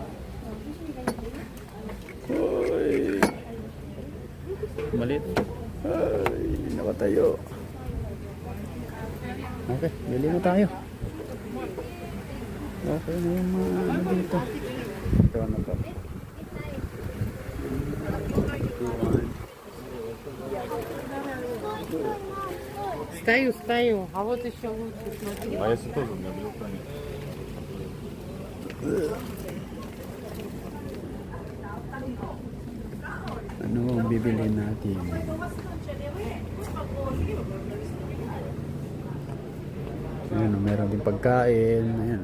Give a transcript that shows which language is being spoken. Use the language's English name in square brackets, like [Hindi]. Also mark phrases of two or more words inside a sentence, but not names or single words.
[Filipino] Hoy! Malit. Ay, nakatayo. Okay, bili na tayo. Okay na yung mga ano dito. Ito ano pa. [Russian] Стою. А вот еще лучше, смотри. А если тоже у меня был танец? [Filipino] Ano ang bibili natin? Ayan, meron din pagkain. Ayan.